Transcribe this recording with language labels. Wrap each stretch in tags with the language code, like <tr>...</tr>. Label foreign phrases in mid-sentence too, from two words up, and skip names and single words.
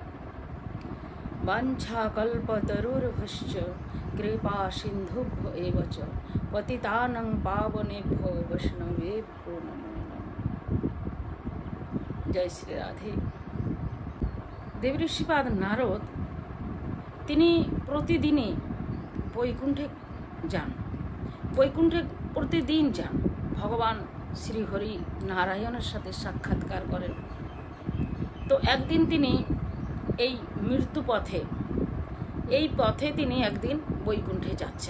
<sa>वाञ्छाकल्पतरुर्भश्च कृपा सिन्धुभ्यो एव च पतितानां पावनेभ्यो वैष्णवेभ्यो नमो नमः। जय श्री राधे।</sa> <bn>देवऋषिपाद नारद তিনি প্রতিদিনই বৈকুণ্ঠে যান, বৈকুণ্ঠে প্রতিদিন যান, ভগবান শ্রীহরি নারায়ণের সাথে সাক্ষাৎকার করেন। তো একদিন তিনি এই মৃত্যু পথে তিনি একদিন বৈকুণ্ঠে যাচ্ছেন।</bn>